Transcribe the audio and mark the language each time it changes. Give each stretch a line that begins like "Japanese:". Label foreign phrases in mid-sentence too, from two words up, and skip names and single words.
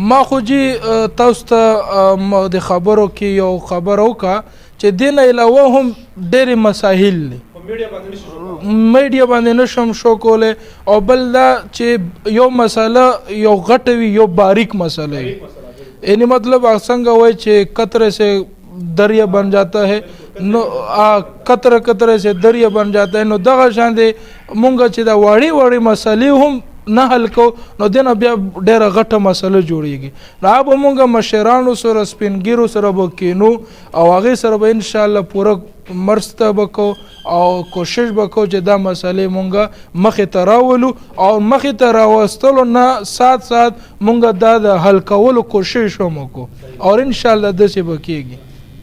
Pashto: ما خو جی تاسو ته د خبرو کې یو خبره وکړه چې دې نه علاوه هم ډېرې مسایل دي میډیا باندې نشم شو کولی او بل دا چې یو مسله یو غټه وي یو باریک مسله وي یعنی مطلب څنګه وای چې
Urdu: قطرے سے دریا بن جاتا ہے
Pashto: نو
Urdu: قطره قطره سے دریا بن جاتا ہے
Pashto: نو دغه شان دی مونږ چې دا وړې وړې مسلې هم نه حل کو نو دنه بیا ډېره غټه مسله جوړیږي نو به مونږ مشرانو سره سپینګیرو سره به کینو او هغې سره به انشاءالله پوره مرسته به کو او کوشش به کو چې دا مسلې مونږ مخې ته راولو او مخې ته راوستلو نه سات مونږ دا د حل کولو کوشش هم وکړو او انشاءالله داسې به کیږي.